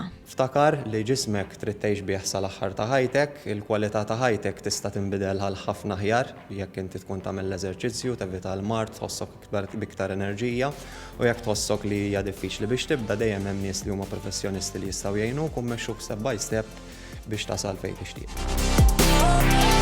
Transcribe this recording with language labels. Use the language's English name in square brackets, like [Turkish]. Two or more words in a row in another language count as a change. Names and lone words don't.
[Maltese] Ftakar li ġismek trid tgħix bih sal-aħħar ta' ħajtek, il-kwalità ta' ħajtek tista' tinbidel għal ħafna aħjar jekk inti tkun tagħmel l-eżerċizzju, tevita l-mart, tħossok biktar enerġija u jekk tħossok li hija diffiċli biex tibda dejjem hemm nies li huma professjonisti li jistgħu jgħinuk u mmexxuk [English] step by step [Maltese] biex tasal fejn tixtieq.